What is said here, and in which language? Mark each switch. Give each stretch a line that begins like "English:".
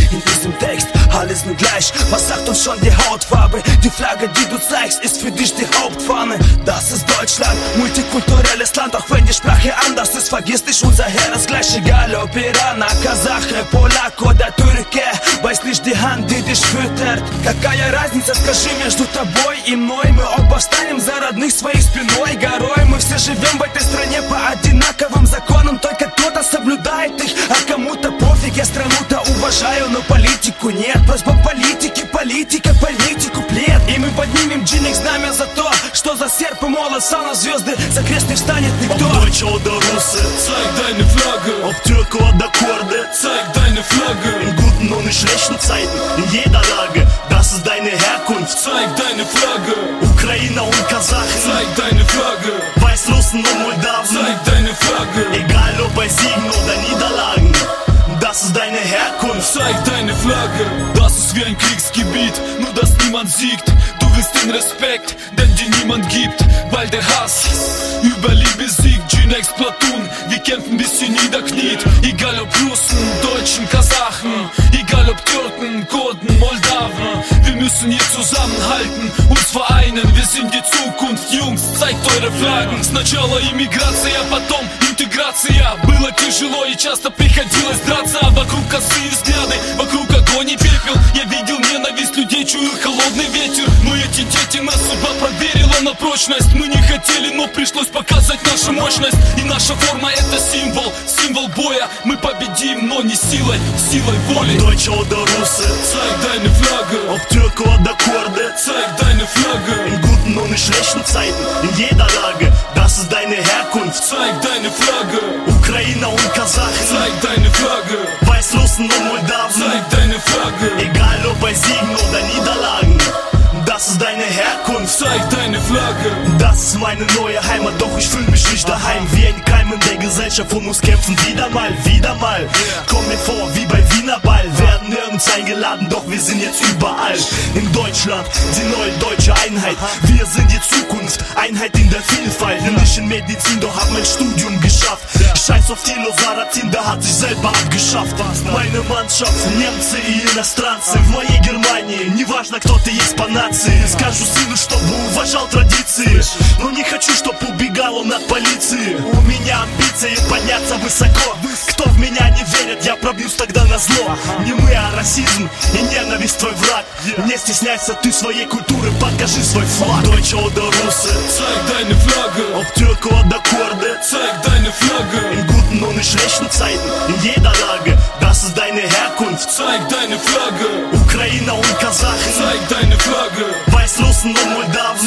German: In diesem Text alles nur gleich. Was sagt uns schon die Hautfarbe? Die Flagge, die du zeigst, ist für dich die Hauptfahne. Das ist Deutschland, multikulturelles Land. Auch wenn die Sprache anders ist, vergiss nicht, unser Herr ist gleich. Egal ob Iraner, Kasache, Polak oder Türke, weiß nicht die Hand, die dich füttert.
Russian: Какая разница, скажи между тобой и мной? Мы оба встанем за родных своей спиной горой. Мы все живем в этой стране по одинаковым законам. Только кто-то соблюдает их, а кому-то пофиг. Я страну-то уважаю, но политику нет. Просьба политики, политика, политику плед. И мы поднимем джинник знамя за то, что за серп и молот сам на звезды за крест не встанет никто.
German: Auf Deutsch oder Russe, zeig deine Flagge. Auf Türk oder Kurde, zeig deine Flagge. In guten und in schlechten Zeiten, in jeder Lage. Das ist deine Herkunft, zeig deine Flagge. Ukrainer und Kasachen, zeig deine Flagge. Weißrussen und Moldawen, zeig deine Flagge. Egal ob bei Siegen oder Niederlagen, das ist deine Herkunft, zeig deine Flagge. Das ist wie ein Kriegsgebiet, nur dass niemand siegt. Du willst den Respekt, denn dir niemand gibt. Weil der Hass über Liebe siegt. G-Next Platoon, wir kämpfen bis sie niederkniet. Egal ob Russen, Deutschen, Kasachen, egal ob Türken, Kurden, Moldawen. Wir müssen hier zusammenhalten, uns vereinen. Wir sind die Zukunft, Jungs, zeigt eure Flaggen.
Russian: Сначала иммиграция, потом интеграция. Было тяжело и часто приходилось драться. Вокруг косые взгляды, вокруг огонь и пепел. Я видел ненависть людей, чую холодный ветер. Но эти дети нас судьба проверила на прочность. Мы не хотели, но пришлось показать нашу мощность. И наша форма это символ, символ боя. Мы победим, но не силой, силой воли.
German: Auf Deutsch oder Russe, zeig deine Flagge. Auf Türk oder Kurde, zeig deine Flagge. In guten und in schlechten Zeiten, in jeder Lage. Das ist deine Herkunft, zeig deine Flagge. Ukrainer und Kasachen, zeig deine Flagge. Weißrussen und Moldawen, zeig deine Flagge. Egal ob bei Siegen oder Niederlagen, das ist deine Herkunft, zeig deine Flagge. Das ist meine neue Heimat, doch ich fühl mich nicht daheim. Wie ein Keim in der Gesellschaft und muss kämpfen wieder mal, wieder mal. Komm mir vor wie bei Wiener Ball, werden nirgends eingeladen, doch wir sind jetzt überall. In Deutschland, die neue deutsche Einheit. Wir sind die Zukunft, Einheit in der Vielfalt. Nicht in Medizin, doch hab mein Studium geschafft. Scheiß auf die Losaratin, der hat sich selber abgeschafft. Meine Mannschaft,
Russian: Немцы и иностранцы. В моей Германии, неважно кто ты есть по нации. Скажу сыну, чтобы уважал традиции. Но не хочу, чтоб убегал он от полиции. У меня амбиции подняться высоко. Кто в меня не верит, я пробьюсь тогда на зло. Не мы, а расизм и ненависть твой враг. Не стесняйся ты своей культуры, покажи свой флаг.
German: Auf Deutsch oder Russe, zeig deine Flagge. Auf Türk oder Kurde, zeig deine Flagge. In guten und in schlechten Zeiten, in jeder Lage. Das ist deine Herkunft, zeig deine Flagge. Ukrainer und Kasachen, zeig deine Flagge. Weißrussen und Moldawen,